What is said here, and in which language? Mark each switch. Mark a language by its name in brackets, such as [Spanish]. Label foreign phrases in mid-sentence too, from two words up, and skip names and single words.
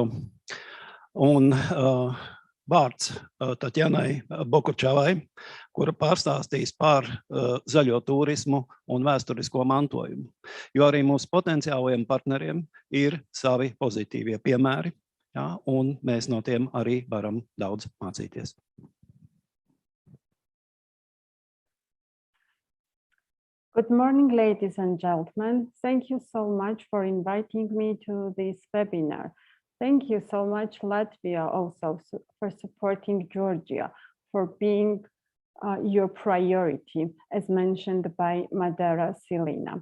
[Latvian] Un vārds Tatjanai Bokučavai, kura pārstāstīs par zaļo turismu un vēsturisko mantojumu. Jo arī mūsu potenciālajiem partneriem ir savi pozitīvie piemēri, ja, un mēs no tiem arī varam daudz mācīties. [English] Good morning, ladies and gentlemen. Thank you so much for inviting me to this webinar. Thank you so much, Latvia, also for supporting Georgia, for being your priority, as mentioned by Madara Silina.